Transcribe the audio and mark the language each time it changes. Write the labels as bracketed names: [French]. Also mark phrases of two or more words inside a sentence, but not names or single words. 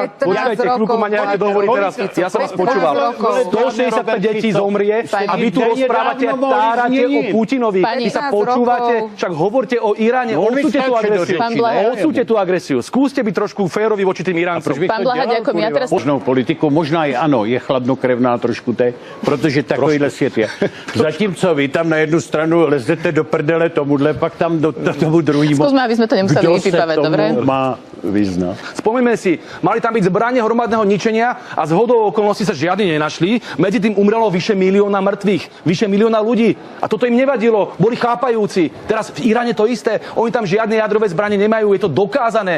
[Slovak] Počkajte, chvíľku ma nehajte dohovoriť teraz. Ja som vás počúval. 165 detí zomrie a vy tu rozprávate a tárate o Putinovi. Vy sa počúvate, však hovorte o Iráne, odsúďte tú agresiu. Odsúďte tú agresiu. Skúste byť trošku férovi voči tým Iráncom. Pán Blaha, ďakujem. Ja teraz... [Czech] Možnou politiku, možná je ano, je chladnokrevná trošku teď, protože takovýhle svět je. Zatímco vy tam na jednu stranu lezete do prdele tomuhle, pak tam do tomu druhému. [Slovak] Skúsme, aby sme to nemuseli vypípavať, dobre? Má význam. Spomeňme si, mali tam byť zbranie hromadného ničenia a z hodou okolností sa žiadni nenašli. Medzi tým umrelo vyše 1 milióna mŕtvych, vyše 1 milióna ľudí. A toto im nevadilo, boli chápajúci. Teraz v Iráne to isté, oni tam žiadne jadrové zbranie nemajú, je to dokázané.